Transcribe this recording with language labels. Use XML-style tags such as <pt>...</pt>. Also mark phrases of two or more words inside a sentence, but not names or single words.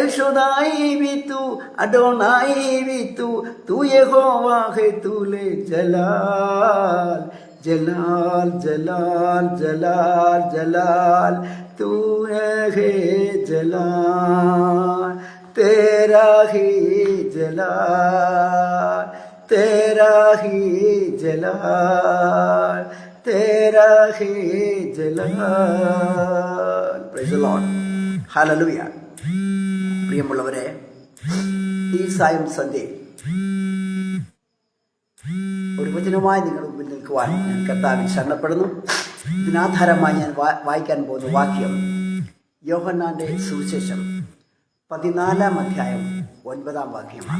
<hi>शदाई भी तू, अदोनाई भी तू, तू यहोवा है तूले जलाल, जलाल जलाल जलाल जलाल तू है जलाल, तेरा ही जलाल, तेरा ही जलाल, तेरा ही जलाल.</hi> <en>Praise the Lord, ഹല്ലേലൂയ.</en> <ml>പ്രിയമുള്ളവരെ, ഈ സായം സന്ധ്യയിൽ ഒരു വചനവുമായി നിങ്ങളുടെ മുമ്പിൽ നിൽക്കുവാൻ ഞാൻ കർത്താവിൽ ശരണപ്പെടുന്നു. ഇതിനാധാരമായി ഞാൻ വായിക്കാൻ പോകുന്ന വാക്യം യോഹന്നാന്റെ സുവിശേഷം 14-ാം അധ്യായം 9-ാം വാക്യമാണ്.</ml>